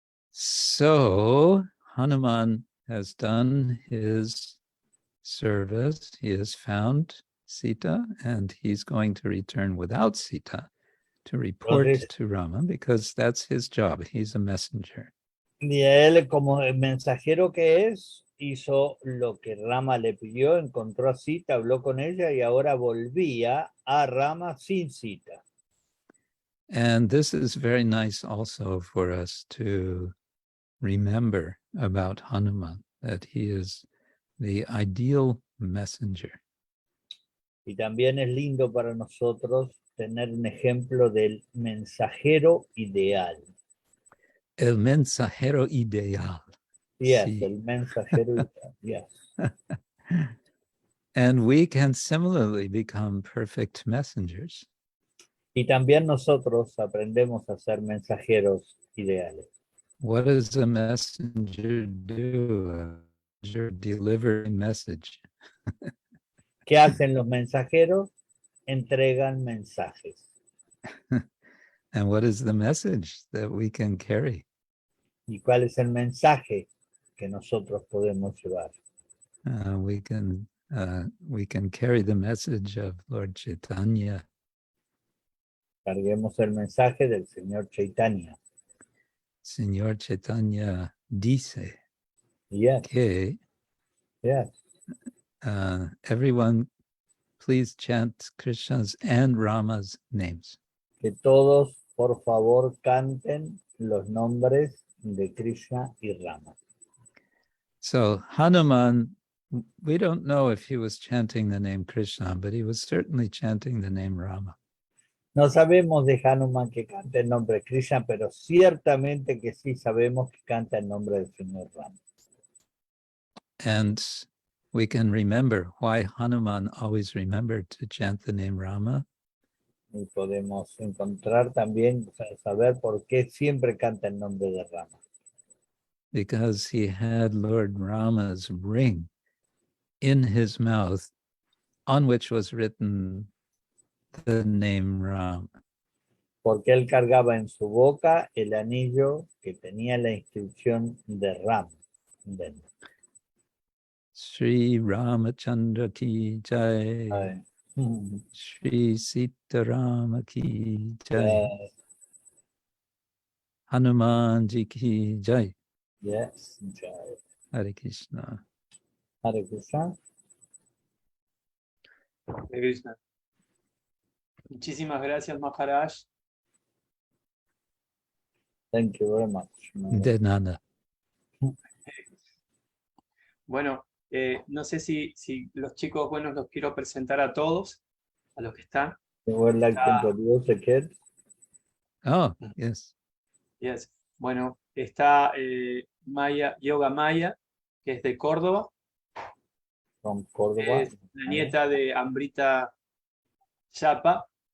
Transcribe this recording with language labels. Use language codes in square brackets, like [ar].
[en] So Hanuman has done his service. He has found Sita, and he's going to return without Sita to report to Rama, because that's his job. He's a messenger. [es] Y él, como el mensajero que es, hizo lo que Rama le pidió, encontró a Sita, habló con ella y ahora volvía a Rama sin Sita. [en] And this is very nice also for us to remember about Hanuman, that he is the ideal messenger. [es] Y también es lindo para nosotros tener un ejemplo del mensajero ideal. El mensajero ideal. [en] Yes, [es] Sí. el mensajero ideal. [en] Yes. And we can similarly become perfect messengers. [es] Y también nosotros aprendemos a ser mensajeros ideales. [en] What does a messenger do? A messenger delivers a message. [es] ¿Qué hacen los mensajeros? Entregan mensajes. [en] And what is the message that we can carry? [es] ¿Y cuál es el mensaje que nosotros podemos llevar? [en] We can carry the message of Lord Chaitanya. [es] Carguemos el mensaje del Señor Chaitanya. Señor Chaitanya dice [en] Yes. [es] que [en] Yes. Everyone please chant Krishna's and Rama's names. [es] Que todos, por favor, canten los nombres de Krishna y Rama. [en] So Hanuman, we don't know if he was chanting the name Krishna, but he was certainly chanting the name Rama. [es] No sabemos de Hanuman que canta el nombre de Krishna, pero ciertamente que sí sabemos que canta el nombre del Señor Rama. [en] And we can remember why Hanuman always remembered to chant the name Rama. [es] Y podemos encontrar también, saber por qué siempre canta el nombre de Rama. [en] Because he had Lord Rama's ring in his mouth, on which was written the name Ram. [es] Porque él cargaba en su boca el anillo que tenía la inscripción de Ram. [hi] Sri Ramachandra ki jai. Ay. Sri Sita Rama ki jai. [en] Yes. [hi] Hanuman ji ki jai. [en] Yes. Jai. [sa] Hare Krishna. Hare Krishna. [es] Hare Krishna. Muchísimas gracias, Maharaj. [en] Thank you very much. [es] De nada. Bueno, no sé si los chicos, bueno, los quiero presentar a todos, a los que están. [en] You would like to introduce the kids? Oh, yes. Yes. [es] Bueno, está Maya, Yoga Maya, que es de Córdoba. [en] From Córdoba. [es] Es la nieta de Amrita Chapa.